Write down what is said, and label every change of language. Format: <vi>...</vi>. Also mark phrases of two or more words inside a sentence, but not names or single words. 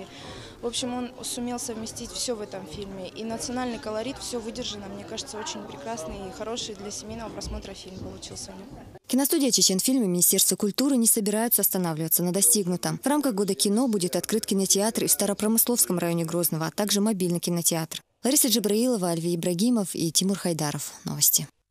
<ru>В общем, он сумел совместить все в этом фильме. И национальный колорит, все выдержано. Мне кажется, очень прекрасный и хороший для семейного просмотра фильм получился. Киностудия «Чеченфильм» и Министерство культуры не собираются останавливаться на достигнутом. В рамках Года кино будет открыт кинотеатр и в Старопромысловском районе Грозного, а также мобильный кинотеатр. Лариса Джабраилова, Альвий Ибрагимов и Тимур Хайдаров. Новости.</ru>